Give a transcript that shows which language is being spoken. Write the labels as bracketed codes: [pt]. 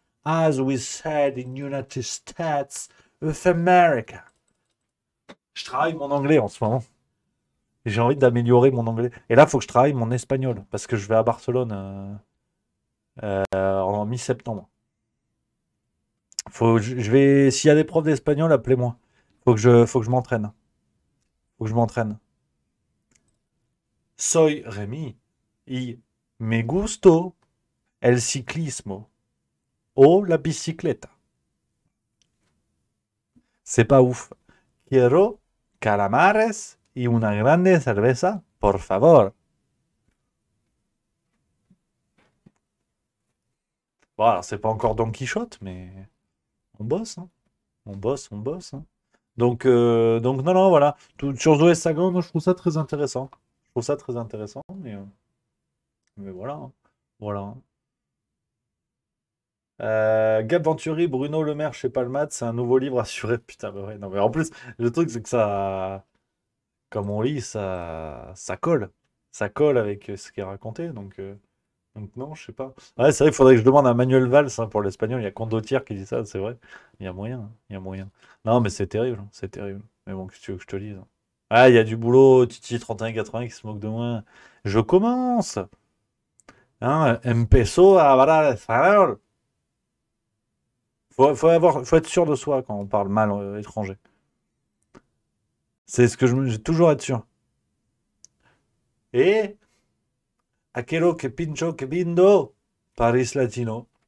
[en] As we said in United States of America. [fr] Je travaille mon anglais en ce moment. J'ai envie d'améliorer mon anglais. Et là, il faut que je travaille mon espagnol parce que je vais à Barcelone en mi-septembre. Je vais, s'il y a des profs d'espagnol, appelez-moi. Faut que je m'entraîne. Faut que je m'entraîne. [es] Soy Rémi y me gusto el ciclismo o la bicicleta. [fr] C'est pas ouf. [es] Quiero calamares y una grande cerveza, por favor. [fr] Bon, alors c'est pas encore Don Quichotte, mais on bosse, hein. On bosse, hein. Donc non, non, voilà. Sur Zoé Sagan, moi, je trouve ça très intéressant. Je trouve ça très intéressant, mais voilà, hein. Voilà, hein. Gab Venturi, Bruno Le Maire chez Palmade, c'est un nouveau livre assuré. Putain, bah ouais, non, mais en plus, le truc, c'est que ça, comme on lit, ça colle. Ça colle avec ce qui est raconté. Donc non, je sais pas. Ouais, c'est vrai qu'il faudrait que je demande à Manuel Valls hein, pour l'espagnol. Il y a Condottiere qui dit ça, c'est vrai. Il y a moyen, hein, il y a moyen. Non, mais c'est terrible, hein, c'est terrible. Mais bon, qu'est-ce que tu veux que je te dise? Hein. Ah, il y a du boulot, Titi 3180 qui se moque de moi. Je commence. [es] Hein, empezó a hablar español. [fr] Faut être sûr de soi quand on parle mal étranger. C'est ce que j'ai toujours être sûr. [es] Et aquello que pincho que bindo, Paris Latino.